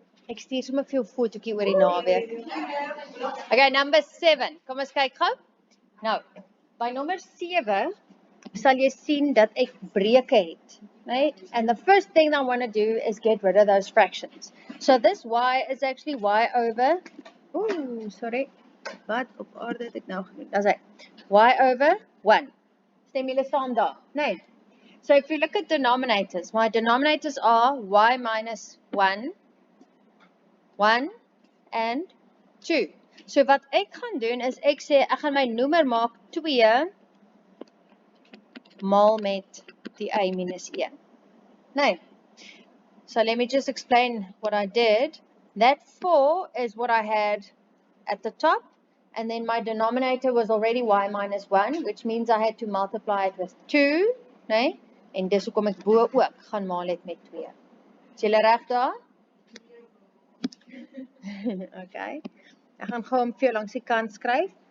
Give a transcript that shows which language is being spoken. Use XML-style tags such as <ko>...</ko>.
<af>Ek stuur sommer vir jou fotootjie oor die naweek.</af> <en>Okay, number 7.</en> <af>Kom ons kyk gou. Nou, by nommer 7 sal jy sien dat ek breuke het. Right?</af> <en>And the first thing I want to do is get rid of those fractions. So this y is actually y over, sorry,</en> <af>wat op aarde het ek nou gedoen? Dis hy, y over 1. Stem julle saam daar? Nee.</af> <en>So if you look at denominators, my denominators are y minus 1, 1 and 2.</en> <af>So wat ek gaan doen is ek sê ek gaan my noemer maak 2 maal met die y minus 1.</af> <en>Now, so let me just explain what I did. That 4 is what I had at the top, and then my denominator was already y minus 1, which means I had to multiply it with 2, nee?</en> <af>En dis hoekom ek bo ook gaan maal het met 2. Is julle reg daar? Okay. Ek gaan gou hom vir jou langs die kant skryf.</af>